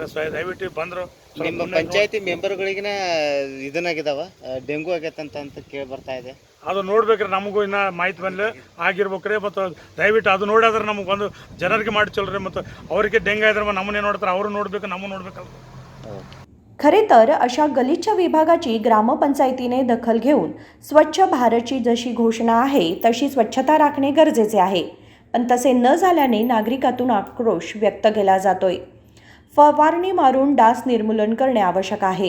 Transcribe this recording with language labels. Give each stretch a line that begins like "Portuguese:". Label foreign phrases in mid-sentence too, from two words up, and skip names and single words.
Kannada: ದಯವಿಟ್ಟು ಬಂದರು ನಿಮ್ಮ ಪಂಚಾಯತಿ ಮೆಂಬರ್ಗಳಿಗಿನ ಇದನ್ನಾಗಿದಾವ, ಡೆಂಗು ಆಗೈತಂತ ಕೇಳಿ ಬರ್ತಾ ಇದೆ। ಅದು ನೋಡ್ಬೇಕ್ರಿ, ನಮಗೂ ಇನ್ನೂ ಮಾಹಿತಿ ಬಂದು ಆಗಿರ್ಬೇಕ್ರಿ। ಮತ್ತು ದಯವಿಟ್ಟು ಅದು ನೋಡಿದ್ರೆ ನಮಗೆ ಒಂದು ಜನರಿಗೆ ಮಾಡಿ ಚಲ್ರಿ, ಮತ್ತು ಅವರಿಗೆ ಡೆಂಗು ಆದ್ರೆ ನಮ್ಮನ್ನೇ ನೋಡ್ತಾರೆ, ಅವರು ನೋಡ್ಬೇಕು, ನಮ್ಮ ನೋಡ್ಬೇಕಲ್ಲ।
Marathi: खरे तर अशा गलिच्छ विभागाची ग्रामपंचायतीने दखल घेऊन स्वच्छ भारतची जशी घोषणा आहे तशी स्वच्छता राखणे गरजेचे आहे, पण तसे न झाल्याने नागरिकातून आक्रोश व्यक्त केला जातोय। फवारणी मारून डास निर्मूलन करणे आवश्यक आहे।